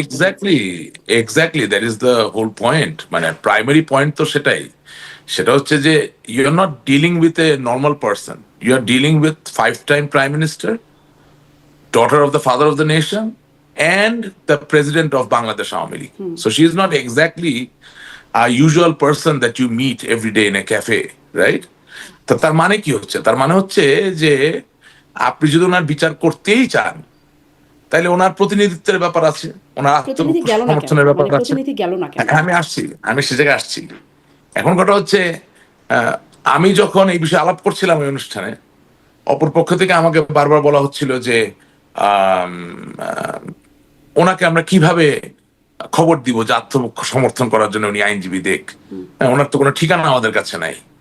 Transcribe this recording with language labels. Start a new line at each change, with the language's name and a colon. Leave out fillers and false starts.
English: Exactly exactly that is the whole point.
Bangla: মানে primary point তো সেটাই। সেটা হচ্ছে যে
English: You are not dealing with a normal person, you are dealing with 5 time prime minister, daughter of the father of the nation, and the president of Bangladesh Awami League. So she is not exactly a usual person that you meet every day in a cafe, right?
Bangla: তো তার মানে কি হচ্ছে? তার মানে হচ্ছে যে আপনি যদি ওনার বিচার করতেই চান, তাহলে ওনার প্রতিনিধিত্বের ব্যাপার আছে, ওনার প্রতিনিধি গেল না কেন? আত্মসমর্থনের ব্যাপার মানে আছে। প্রতিনিধি গেল না কেন? আমি আসছি, আমি সে জায়গায় আসছি। এখন কথা হচ্ছে, আমি যখন এই বিষয়ে আলাপ করছিলাম এই অনুষ্ঠানে, অপর পক্ষ থেকে আমাকে বারবার বলা হচ্ছিল যে আম, আহ, ওনাকে আমরা কিভাবে খবর দিব যে আত্মসমর্থন করার জন্য উনি আইনজীবী দেখ, ওনার তো কোনো ঠিকানা আমাদের কাছে নাই।